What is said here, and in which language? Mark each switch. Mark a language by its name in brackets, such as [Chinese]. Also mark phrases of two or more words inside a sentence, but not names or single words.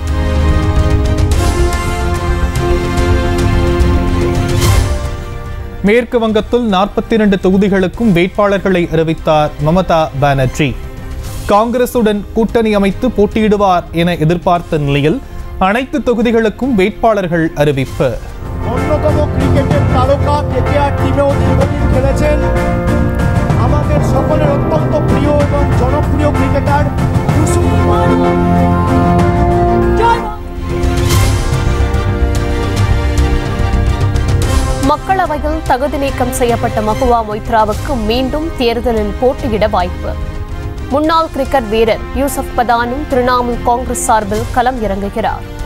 [Tamil] மேற்கு வங்கத்தில் 42 தொகுதிகளுக்கும் வேட்பாளர்களை அறிவித்தார் மமதா பானர்ஜி. காங்கிரசுடன் கூட்டணி அமைத்து போட்டியிடுவார் என எதிர்பார்த்த நிலையில் அனைத்து தொகுதிகளுக்கும் வேட்பாளர்கள் அறிவிப்பு. [Bangla] অন্যতম ক্রিকেটের তারকা কেকেআর টিমেও দীর্ঘদিন খেলেছেন আমাদের সকলের অত্যন্ত প্রিয় এবং জনপ্রিয় ক্রিকেটার ইউসুফ কুমার। [Tamil] மக்களவையில் தகுதி நீக்கம் செய்யப்பட்ட மகுவா மொய்த்ராவுக்கு மீண்டும் தேர்தலில் போட்டியிட வாய்ப்பு. முன்னாள் கிரிக்கெட் வீரர் யூசுப் பதானும் திரிணாமுல் காங்கிரஸ் சார்பில் களம் இறங்குகிறார்.